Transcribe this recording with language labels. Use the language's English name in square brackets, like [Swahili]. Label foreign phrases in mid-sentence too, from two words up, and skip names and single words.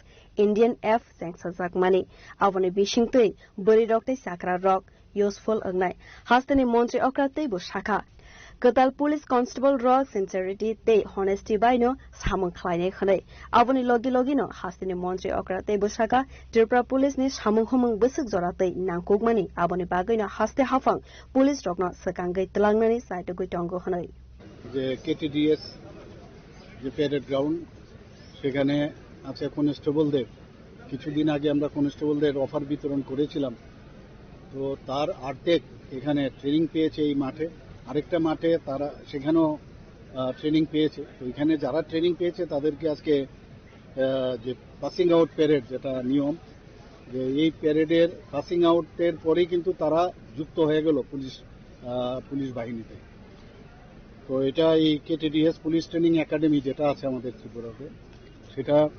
[Kok Borok] Indian F sengsa zakmani avoni bishingtei buri rokte sakra rok useful agnai haste ni Montri Okra tei bo shaka Katal [English] police constable [Kok Borok] rok sincerity te honesty by no samung khlaine khanai avoni logi no haste ni Montri Okra tei bo shaka Tripura police ni samung humung besuk jora tei nangkukmani avoni bagai no haste hafang police rok no sakangai tlangnani site goi tongo khanai [Bangla] je KTDS যে [English] parade ground [Bangla] সেখানে আছে কনস্টেবলদের কিছুদিন আগে আমরা কনস্টেবলদের অফার বিতরণ করেছিলাম তো তার অর্ধেক এখানে ট্রেনিং পেয়েছে এই মাঠে আরেকটা মাঠে তারা সেখানেও ট্রেনিং পেয়েছে তো এখানে যারা ট্রেনিং পেয়েছে তাদেরকে আজকে যে [English] passing out parade [Bangla] যেটা নিয়ম যে এই প্যারেডের পাসিং আউটের পরেই কিন্তু তারা যুক্ত হয়ে গেল পুলিশ বাহিনীতে তো এটা এই KTDS [English] police training academy [Bangla] যেটা আছে আমাদের ত্রিপুরাতে সেটা